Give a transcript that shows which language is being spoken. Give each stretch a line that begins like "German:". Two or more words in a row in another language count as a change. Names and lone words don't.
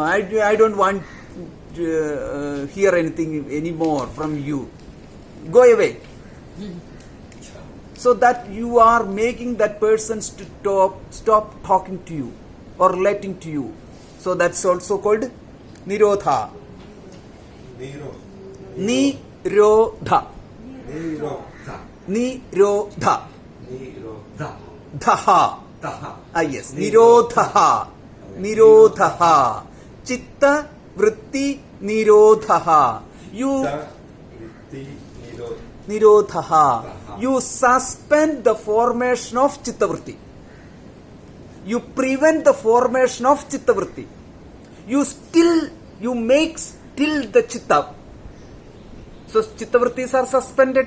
English: I don't want to hear anything anymore from you. Go away. So that you are making that person to stop talking to you or relating to you. So that's also called nirodha. Nirodha. Nirodha. Dhaha. Yes. Nirodha. Nirodha.
Sanskrit: Chitta vritti nirodha.
English: You nirodha. You suspend the formation of chittavritti. You prevent the formation of chittavritti. You make still the chitta. So chittavrittis are suspended.